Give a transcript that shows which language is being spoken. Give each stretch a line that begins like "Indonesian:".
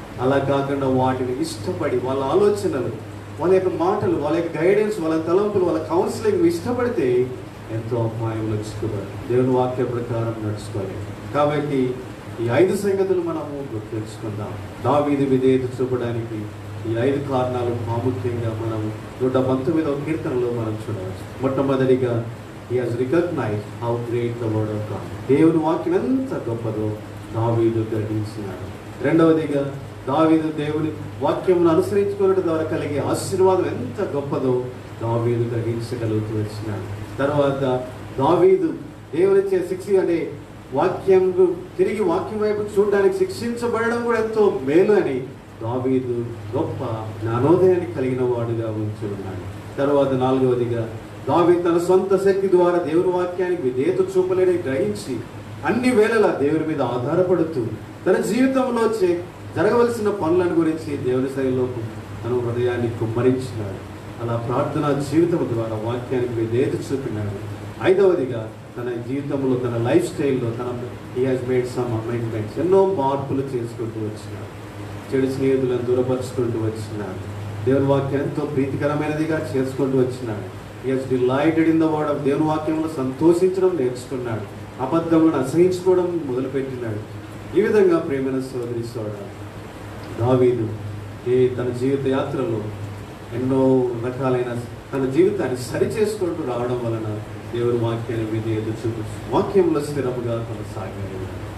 Telugu: అలా కాకుండా వాటిని ఇష్టపడి, వాళ్ళ ఆలోచనలు, వాళ్ళ యొక్క మాటలు, వాళ్ళ యొక్క గైడెన్స్, వాళ్ళ తలంపులు, వాళ్ళ కౌన్సిలింగ్ నువ్వు ఇష్టపడితే ఎంతో అపాయంలో చిక్కుబడి దేవుని వాక్య ప్రకారం నడుచుకోవాలి. కాబట్టి ఈ 5 సంగతులు మనము గుర్తుంచుకుందాం. దావీదు విధేయత చూపడానికి ఈ 5 కారణాలు ప్రాముఖ్యంగా మనం 119వ కీర్తనలో మనం చూడవచ్చు. మొట్టమొదటిగా,
English: he has recognized how great the word of God.
Telugu: దేవుని వాక్యం ఎంత గొప్పదో దావీదు గ్రహించినాడు. రెండవదిగా, దావీదు దేవుని వాక్యమును అనుసరించుకోవడం ద్వారా కలిగే ఆశీర్వాదం ఎంత గొప్పదో దావీదు గ్రహించగలుగుతూ వచ్చినాడు. తర్వాత దావీదు దేవునిచ్చే శిక్ష అంటే వాక్యం తిరిగి వాక్యం వైపు చూడడానికి శిక్షించబడడం కూడా ఎంతో మేలు అని దావీదు గొప్ప జ్ఞానోదయాన్ని కలిగిన వాడుగా ఉంచి ఉన్నాడు. తర్వాత నాలుగవదిగా, దావీదు తన సొంత శక్తి ద్వారా దేవుని వాక్యానికి విధేయత చూపలేని గ్రహించి అన్ని వేళలా దేవుని మీద ఆధారపడుతూ తన జీవితంలో జరగవలసిన పనులను గురించి దేవుని శైలిలో తన హృదయాన్ని కుమ్మరించినాడు. అలా ప్రార్థనా జీవితం ద్వారా వాక్యానికి విధేయత చూపినాడు. ఐదవదిగా, తన జీవితంలో, తన లైఫ్ స్టైల్లో
English: he has made some amendments.
Telugu: ఎన్నో మార్పులు చేసుకుంటూ వచ్చినాడు. చెడు స్నేహితులను దూరపరుచుకుంటూ వచ్చినాడు. దేవుని వాక్యం ఎంతో ప్రీతికరమైనదిగా చేసుకుంటూ వచ్చినాడు.
English: he has delighted in the word of
Telugu: దేవుని వాక్యంలో సంతోషించడం నేర్చుకున్నాడు. అబద్ధములను అసహించుకోవడం మొదలుపెట్టినాడు. ఈ విధంగా ప్రేమైన సోదరి సోదరుడా, దావీదు తన జీవిత యాత్రలో ఎన్నో రకాలైన తన జీవితాన్ని సరిచేసుకుంటూ రావడం వలన దేవుని వాక్యాన్ని విధేయత చూపించి వాక్యంలో స్థిరముగా కొనసాగాలి.